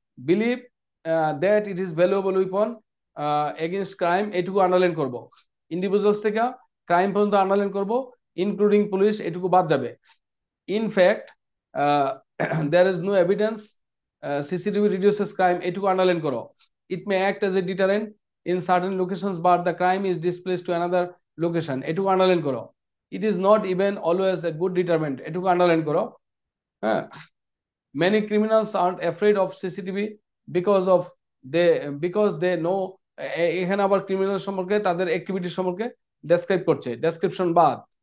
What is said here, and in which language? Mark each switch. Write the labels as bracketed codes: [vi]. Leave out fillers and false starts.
[en] believe that it is valuable weapon against crime, [bn] এটুকু underline করব। Individuals থেকে crime পর্যন্ত আন্ডারলাইন করব, ইনক্লুডিং পুলিশ এটুকু বাদ যাবে। [en] in fact there is no evidence CCTV reduces crime, [bn] এটুকু আন্ডারলাইন করো। [en] it may act as a deterrent in certain locations but the crime is displaced to another location, [bn] এটুকু আন্ডারলাইন করো। [en] It is not even always a good deterrent, এটুকু underline করো। Many criminals aren't afraid of CCTV because of they know [bn] এখানে আবার criminal সম্পর্কে তাদের activity সম্পর্কে describe করছে, ডেসক্রিপশন বাদ।